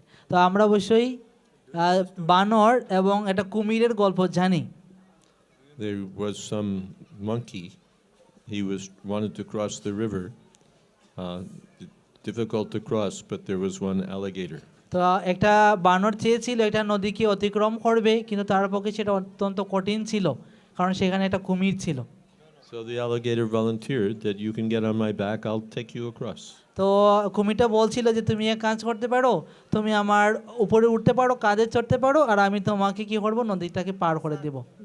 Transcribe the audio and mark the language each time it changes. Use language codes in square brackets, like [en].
[bn] তো আমরা অবশ্যই বানর এবং একটা কুমিরের গল্প জানি। [en] There was some monkey. He wanted to cross the river. Difficult to cross, but there was one alligator. [bn] তো একটা বানর চেয়েছিল এটা নদীকে অতিক্রম করবে, কিন্তু তার পক্ষে সেটা অত্যন্ত কঠিন ছিল কারণ সেখানে একটা কুমির ছিল। [en] So the alligator volunteered that you can get on my back, I'll take you across. [bn] তো কুমিরটা বলছিল যে তুমি এক কাজ করতে পারো, তুমি আমার উপরে উঠতে পারো, কাঁধে চড়তে পারো, আর আমি তোমাকে কি করব নদীটাকে পার করে দেব।